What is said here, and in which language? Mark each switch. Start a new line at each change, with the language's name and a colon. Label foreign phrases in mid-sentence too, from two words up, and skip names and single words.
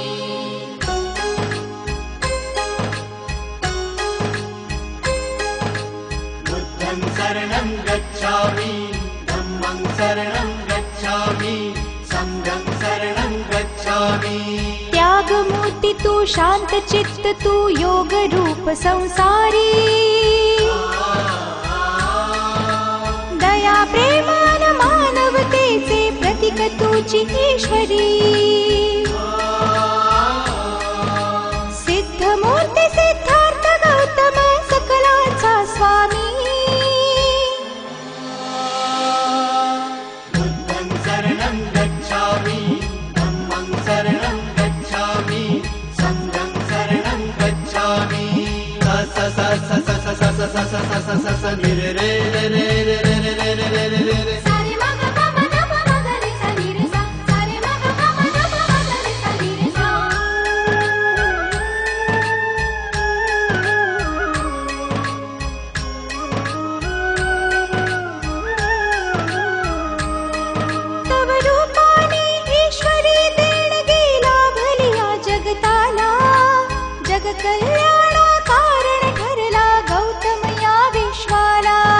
Pali: बुद्धं शरणं गच्छामि धम्मं शरणं गच्छामि संघं शरणं गच्छामि।
Marathi: त्यागमूर्ति तू शांत चित्त तू योग रूप संसारी दया प्रेमान मानवतेचे प्रतीक तुझी ईश्वरी। सिद्धमूर्ती सिद्धार्थ गौतम सकलाचा स्वामी।
Pali: बुद्धं शरणं गच्छामि धम्मं शरणं गच्छामि संघं शरणं गच्छामि। स स स स स स स स स स स स रे रे रे रे रे रे रे रे रे रे रे रे। सारे मा ग प म ध प म ग रे सा नी रे सा सारे मा ग प म ध प म ग रे सा नी रे सा।
Marathi: तव रूपाने ईश्वरी देणगी लाभलिया जगताला जग कल्याणा कारण ठरला गौतम या विश्वाला।